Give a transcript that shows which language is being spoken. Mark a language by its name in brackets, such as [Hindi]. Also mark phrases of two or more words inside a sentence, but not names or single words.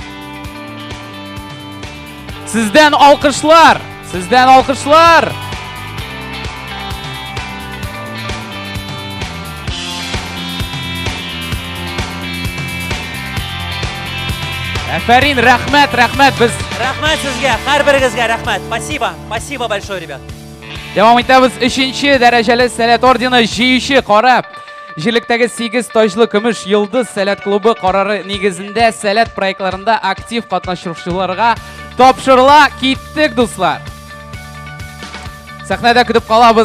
[Tatar] Сездән алкышлар. Афарин, рәхмәт, без. Рәхмәт сезгә, һәрберегезгә рәхмәт. [Russian] Спасибо большое, ребят. [Tatar] Дәвам итәбез. 3-нче дәрәҗәле сәләт ордены җыючы кара. Җирлектәге 8 таҗлы көмеш йылдыз сәләт клубы карары нигезендә сәләт проектларында актив катнашучыларга тапшырыла. Киттек, дуслар. Сәхнәдә көтеп калабыз.